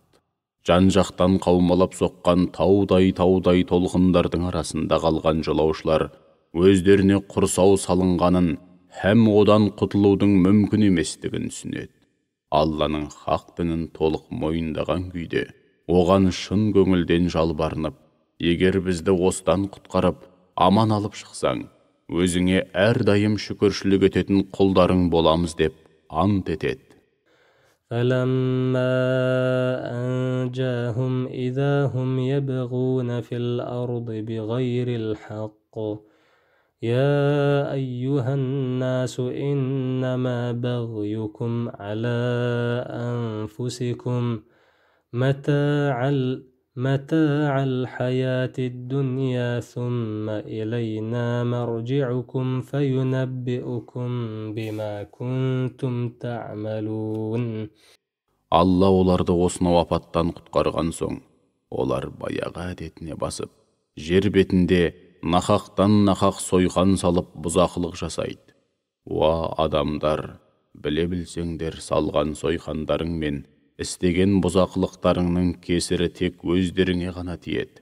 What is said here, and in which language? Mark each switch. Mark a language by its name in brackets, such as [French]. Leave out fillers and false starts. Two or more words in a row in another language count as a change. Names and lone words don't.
[Kazakh] Жан-жақтан қаумалап соққан таудай толқындардың арасында қалған жолаушылар өздеріне құрсау салынғанын һәм одан құтылудың мүмкін еместігін түсінеді. Алланың хақ дінін толық мойындаған күйде, оған шын көңілден жалбарынып, егер бізді осыдан құтқарып, аман алып шықсаң, өзіңе әрдайым шүкіршілік ететін құлдарың боламыз деп ант етеді. [Arabic] فَلَمَّا أَنْجَاهُمْ إِذَا هُمْ يَبْغُونَ فِي الْأَرْضِ بِغَيْرِ الْحَقِّ يَا أَيُّهَا النَّاسُ إِنَّمَا بَغْيُكُمْ عَلَى أَنفُسِكُمْ متاع الحياة الدنيا ثم إلينا مرجعكم فينبئكم بما كنتم تعملون. [Kazakh] Алла оларды осынау апаттан құтқарған соң, олар баяғы әдетіне басып, жер бетінде нақақтан нақақ сойқан салып бұзақылық жасайды. Уа адамдар, біле білсеңдер, салған сойқандарың мен істеген бұзақылықтарыңның кесірі тек өздеріңе ғана тиеді.